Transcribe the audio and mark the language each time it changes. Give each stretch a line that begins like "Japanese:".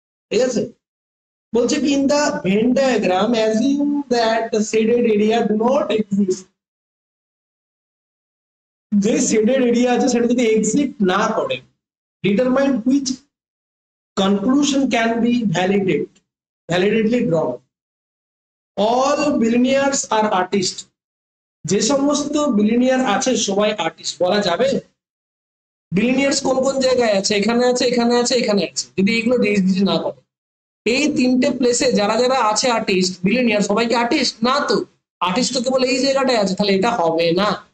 Bangla: ঠিক আছে, বলছে কি,
English: In the Venn diagram assume that the shaded area do not exist.
Bangla: যে শেডেড এরিয়া আছে সেটা যদি এক্সিস্ট না করে,
English: Determine which conclusion can be validatedly drawn. All billionaires are artists.
Bangla: যে সমস্ত বিলিনিয়ার আছে সবাই আর্টিস্ট বলা যাবে? বিলিনিয়ার্স কোন কোন জায়গায় আছে? এখানে আছে, এখানে আছে, এখানে আছে। যদি এগুলো রেজিস্ট না করে, এই তিনটে প্লেসে যারা যারা আছে আর্টিস্ট, বিলিনিয়ার, সবাই কি আর্টিস্ট না? তো আর্টিস্ট তো কেবল এই জায়গাটায় আছে, তাহলে এটা হবে না।